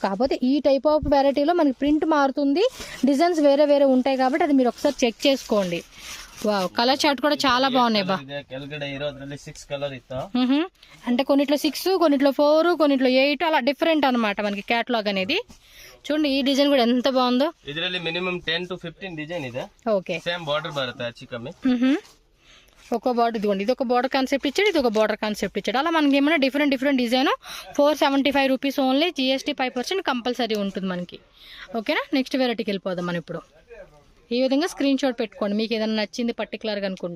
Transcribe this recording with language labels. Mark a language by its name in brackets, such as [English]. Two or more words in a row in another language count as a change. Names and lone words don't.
[Telugu] కాకపోతే ఈ [English] type of [Telugu] వెరైటీలో మనకి ప్రింట్ మారుతుంది, డిజైన్స్ వేరే వేరే ఉంటాయి కాబట్టి అది మీరు ఒకసారి చెక్ చేసుకోండి. వావ్, [English] colour chart [Telugu] కూడా చాలా బాగున్నాయి బా. అంటే కొన్నిట్లో 6, కొన్నిట్లో 4, కొన్నిట్లో 8 అలా డిఫరెంట్ అనమాట మనకి క్యాటలాగ్ అనేది. చూడండి ఈ డిజైన్ కూడా ఎంత బాగుందో. [Kannada] ಇದರಲ್ಲಿ [English] minimum 10 to 15 design [Kannada] ಇದೆ. [Telugu] ఓకే, [English] same border [Kannada] బರುತ್ತೆ ಹೆಚ್ಚು కಮ್ಮಿ. [Telugu] ఒక బార్డర్ ఇదిగోండి, ఇది ఒక [English] border concept [Telugu] ఇచ్చాడు, ఇది ఒక [English] border concept [Telugu] ఇచ్చాడు. అలా మనకి ఏమైనా [English] different design 475 rupees only, [Telugu] GST 5% కంపల్సరీ ఉంటుంది మనకి. ఓకేనా, నెక్స్ట్ వెరైటీకి వెళ్ళిపోదాం మనం ఇప్పుడు. ఈ విధంగా [English] screen shot [Telugu] పెట్టుకోండి మీకు ఏదైనా నచ్చింది పర్టికులర్గా అనుకుంటే.